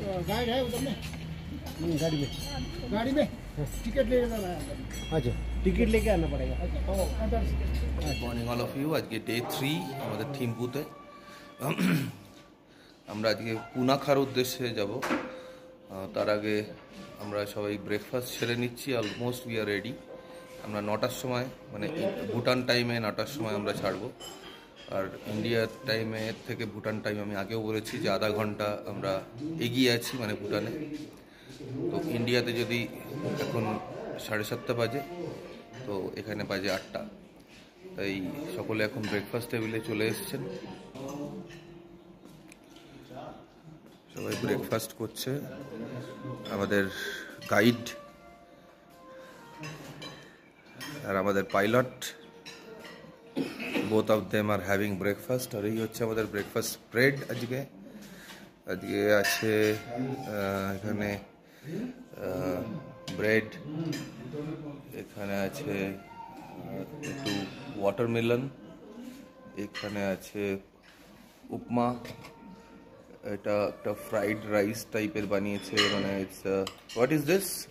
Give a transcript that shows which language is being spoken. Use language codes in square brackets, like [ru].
[hi] Guide है उधर में गाड़ी में टिकट ले जाना है। अच्छा टिकट लेके आना पड़ेगा। [en] Good morning all of you. [hi] आज के डे 3 [bn] আমাদের থিম্পুতে। আমরা আজকে পুনাখার উদ্দেশ্যে যাব। তার আগে আমরা সবাই ব্রেকফাস্ট সেরে নিচ্ছি। Almost we are ready. আমরা 9টার সময় মানে ভুটান টাইমে 9টার সময় আমরা ছাড়বো। আর ইন্ডিয়ার টাইমে থেকে ভুটান টাইম আমি আগেও বলেছি যে আধা ঘন্টা আমরা এগিয়ে আছি মানে ভুটানে। তো ইন্ডিয়াতে যদি এখন 7:30 বাজে তো এখানে বাজে 8টা। তাই সকলে এখন ব্রেকফাস্ট টেবিলে চলে এসেছেন। সবাই ব্রেকফাস্ট করছে। আমাদের গাইড আর আমাদের pilot [en] both of them are having breakfast। [bn] আর এই হচ্ছে আমাদের ব্রেকফাস্ট স্প্রেড। আজকে আছে এখানে ব্রেড, এখানে আছে একটু ওয়াটারমেলন, এখানে আছে উপমা, এটা একটা ফ্রাইড রাইস টাইপের বানিয়েছে, মানে [en] It's what is this?